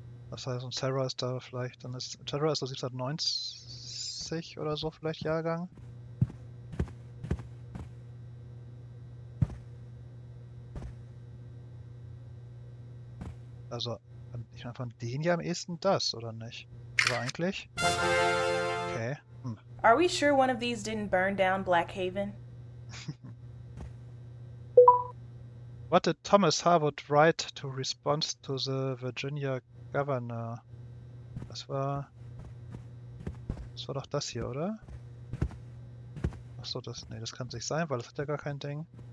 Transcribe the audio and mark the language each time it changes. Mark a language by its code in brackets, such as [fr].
[de] Das heißt, und Sarah ist da vielleicht, dann ist Sarah ist so 1790 oder so vielleicht Jahrgang. Also, ich meine von denen ja am ehesten das, oder nicht? Aber eigentlich? Okay. [en] Are we sure one of these didn't burn down Blackhaven? What did Thomas Harwood write to respond to the Virginia governor? [de] Das war doch das hier, oder? Achso, das kann es nicht sein, weil das hat ja gar kein Ding.